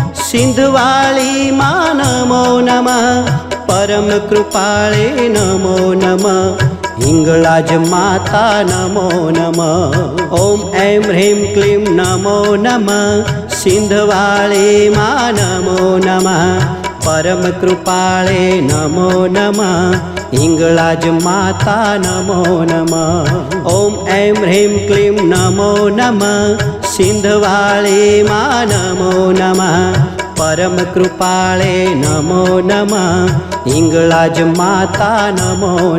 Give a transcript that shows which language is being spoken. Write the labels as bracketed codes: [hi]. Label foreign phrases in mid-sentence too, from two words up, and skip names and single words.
[gu] સિંધવાણી માં નમો નમઃ। પરમ કૃપાળે નમો નમઃ। ઇંગલાજ માતા નમો નમઃ। [sa] ओम ऐं ह्रीं क्लीं नमो नमः। [gu] સિંધવાણી માં નમો નમઃ। પરમ કૃપાળે નમો નમઃ હિંગળાજ માતા નમો નમઃ [sa] ઓમ એમ હ્રીમ ક્લીમ નમો નમઃ [gu] સિંધવાળી માં નમો નમઃ પરમ કૃપાળે નમો નમઃ હિંગળાજ માતા નમો